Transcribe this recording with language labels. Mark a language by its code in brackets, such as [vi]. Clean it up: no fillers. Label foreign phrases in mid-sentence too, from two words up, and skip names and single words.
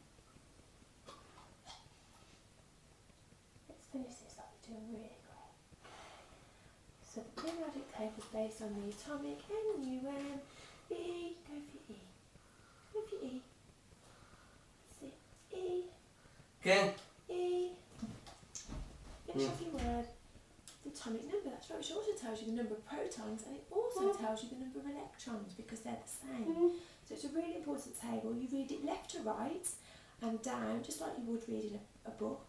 [en] Let's finish this up. You're doing really great. So the periodic table is based on the atomic NUM. B, go for E. Go for E. That's it. E. Okay. E. Finish off your word. The atomic number, that's right, which also tells you the number of protons, and it also tells you the number of electrons because they're the same. So it's a really important table. You read it left to right and down, just like you would read in a book.